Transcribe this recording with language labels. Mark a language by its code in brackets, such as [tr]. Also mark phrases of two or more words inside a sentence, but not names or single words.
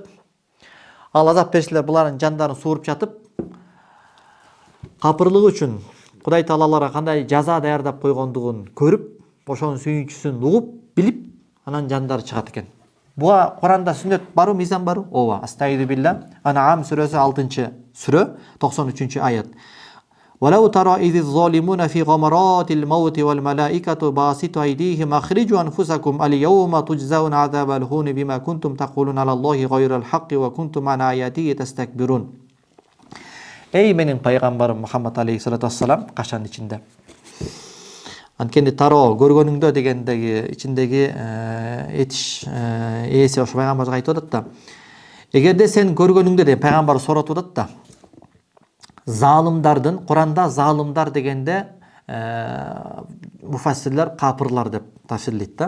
[ky] Ал азап периштелер булардын жандарын сууруп жатып, капырлыгы үчүн Кудай Таала аларга кандай жаза даярдап койгондугун көрүп, ошонун сүйүнчүсүн угуп, билип, анан жандары чыгат экен. Буга Куранда сүннөт барбы, мизан барбы? Ооба. [ar] أستغفر الله. [ky] Ан'ам сүрөсү 6-сүрө, 93-аят. [ar] ولو ترى إذ الظالمون في غمرات الموت والملائكة باسطوا أيديهم أخرجوا أنفسكم اليوم تجزون عذاب الهون بما كنتم تقولون على الله غير الحق وكنتم عن آياته تستكبرون. [ky] Ey менин пайгамбарым Мухаммад [ar] عليه الصلاة والسلام, [ky] кашан ичинде. Анткени таро көргөнүңдө дегендеги ичиндеги этиш ээси ошо пайгамбарга айтып атат да. Эгерде сен көргөнүңдө деп пайгамбар сурап атат да. Залымдардын, Куранда залымдар дегенде муфассирлер капырлар деп тафсирлейт да.